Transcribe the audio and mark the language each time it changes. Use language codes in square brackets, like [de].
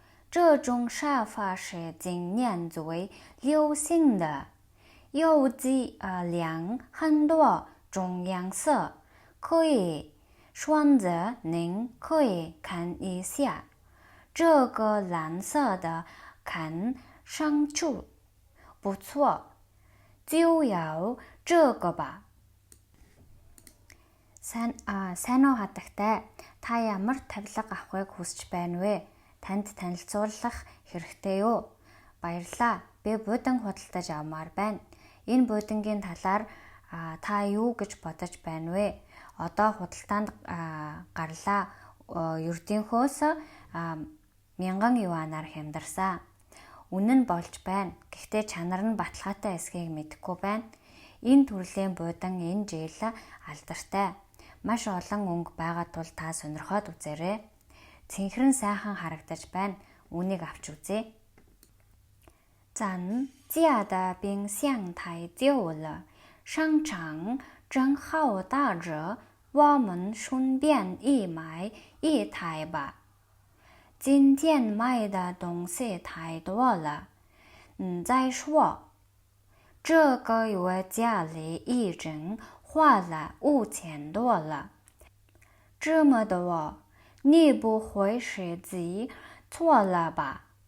[zh] 这种沙发是今年最流行的，有几辆很多种颜色，可以选择，您可以看一下。这个蓝色的看上去不错，就要这个吧。 [mn] сайн уу хатагтай. Та ямар тавилга авахыг хүсэж байна вэ? Танд танилцуулах хэрэгтэй юу? Баярлалаа. Би буудан худалдаж авмаар байна. Энэ буудангийн талаар та юу гэж бодож байна вэ? Одоо худалдаанд гарлаа. Ердийнхөөс 1000 юанаар хямдарсан. Үнэн нь болж байна. Гэхдээ чанар нь баталгаатай эсхийг мэдэхгүй байна. Энэ төрлийн буудан энэ жил алдартай. Маш олон өнгө байгаа тул та сонирхоод үзээрэй. Цэнхрэн сайхан харагдаж байна. Үнийг авч үзье. [zh] 咱家的冰箱太旧了，商场正好打折，我们顺便一买一台吧。今天买的东西太多了，再说，这个月家里已经花了5000多了，这么多，你不会是记错了吧？